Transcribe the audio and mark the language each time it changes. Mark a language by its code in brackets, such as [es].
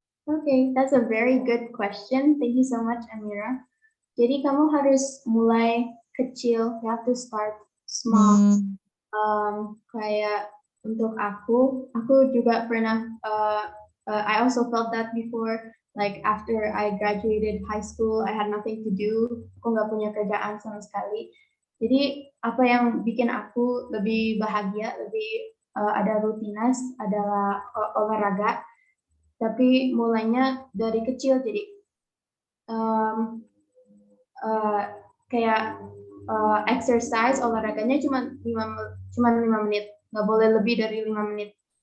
[en] Okay, that's a very good question. Thank you so much, Amira. [id] Jadi kamu harus mulai kecil. [en] You have to start small. [id] Kayak untuk aku juga pernah. [en] I also felt that before. Like after I graduated high school, I had nothing to do. [id] Aku nggak punya kerjaan sama sekali. Jadi apa yang bikin aku lebih bahagia, lebih ada rutinitas adalah olahraga. Tapi mulainya dari kecil, jadi kayak exercise olahraganya cuma 5 menit, nggak boleh lebih dari 5 menit.